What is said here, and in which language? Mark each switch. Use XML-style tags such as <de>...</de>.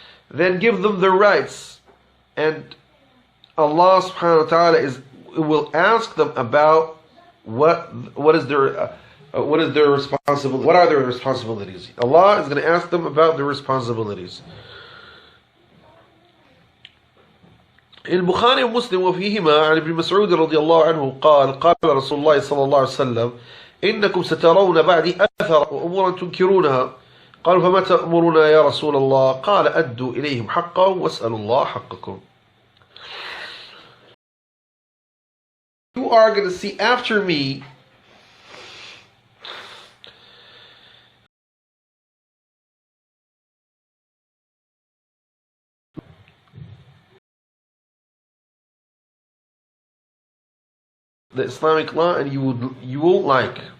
<en>Then give them their rights. And Allah subhanahu wa ta'ala will ask them about what is their responsibility. What are their responsibilities? Allah is going to ask them about their responsibilities. In Bukhari and Muslim</en> <ar>وفيهما عن ابن مسعود رضي الله عنه قال قال رسول الله صلى الله عليه وسلم إنكم سترون بعدي أثر وأمورا تنكرونها. قالوا فما تأمرنا يا رسول الله؟ قال أدوا إليهم حقهم واسألوا الله حقكم.</ar> <en>You are going to see after me the Islamic law, and you won't like.</en>